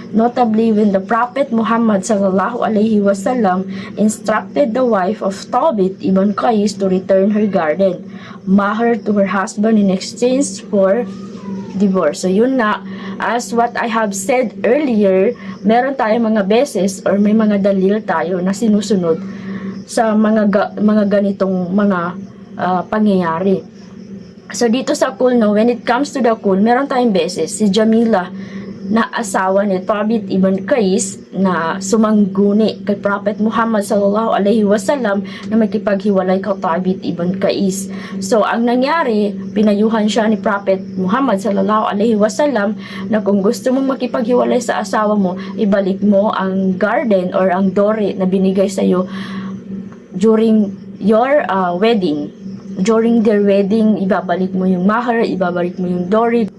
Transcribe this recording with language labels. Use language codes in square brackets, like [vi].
[en] Notably, when the Prophet Muhammad sallallahu alaihi wasallam instructed the wife of Thabit ibn Qais to return her garden, mahar to her husband in exchange for divorce. So, [tl] yun na. [en] As what I have said earlier, [tl] meron tayong mga beses or may mga dalil tayo na sinusunod sa mga ganitong mga pangyayari. So dito sa kul, no, [en] when it comes to the kul, [tl] meron tayong beses si Jamila na asawa ni Thabit ibn Qais na sumangguni kay Prophet Muhammad sallallahu alaihi wasallam na makipaghiwalay kay Thabit ibn Qais. So ang nangyari, pinayuhan siya ni Prophet Muhammad sallallahu alaihi wasallam na kung gusto mong makipaghiwalay sa asawa mo, ibalik mo ang garden or ang dowry na binigay sa iyo [en] during your wedding. During their wedding, [tl] ibabalik mo yung mahar, ibabalik mo yung dowry.